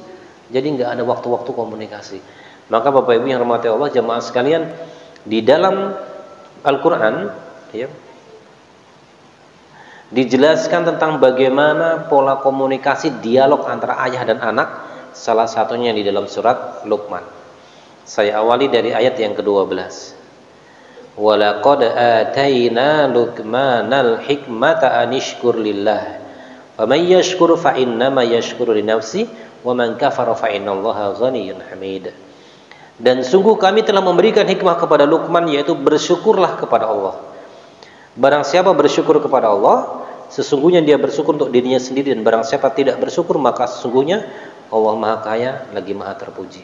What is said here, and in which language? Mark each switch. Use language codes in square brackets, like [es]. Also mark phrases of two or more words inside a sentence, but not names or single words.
[id] Jadi nggak ada waktu-waktu komunikasi. Maka Bapak Ibu yang rahmati Allah, jemaah sekalian, di dalam Al-Quran ya, dijelaskan tentang bagaimana pola komunikasi dialog antara ayah dan anak. Salah satunya di dalam surat Luqman. Saya awali dari ayat yang ke-12. [ar] ولقد آتينا لقمان الحكمة أن اشكر لله ومن يشكر فإنما يشكر لنفسه ومن كفر فإن الله غني حميد. [id] Dan sungguh kami telah memberikan hikmah kepada Luqman, yaitu bersyukurlah kepada Allah. Barang siapa bersyukur kepada Allah, sesungguhnya dia bersyukur untuk dirinya sendiri, dan barang siapa tidak bersyukur, maka sesungguhnya Allah Maha Kaya lagi Maha Terpuji.